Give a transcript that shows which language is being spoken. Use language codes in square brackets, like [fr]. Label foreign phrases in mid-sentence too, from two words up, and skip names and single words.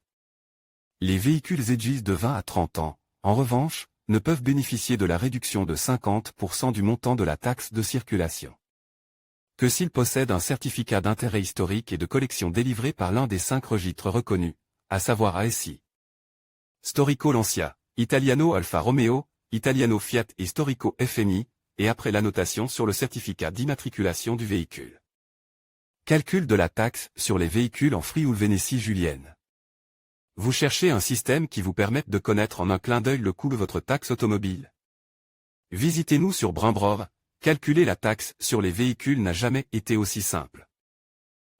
[fr] Les véhicules âgés de 20 à 30 ans, en revanche, ne peuvent bénéficier de la réduction de 50% du montant de la taxe de circulation que s'ils possèdent un certificat d'intérêt historique et de collection délivré par l'un des 5 registres reconnus, à savoir ASI, Storico Lancia, Italiano Alfa Romeo, Italiano Fiat et Storico FMI, et après l'annotation sur le certificat d'immatriculation du véhicule. Calcul de la taxe sur les véhicules en Frioul-Vénétie-Julienne. Vous cherchez un système qui vous permette de connaître en un clin d'œil le coût de votre taxe automobile? Visitez-nous sur Brimbrov. Calculer la taxe sur les véhicules n'a jamais été aussi simple.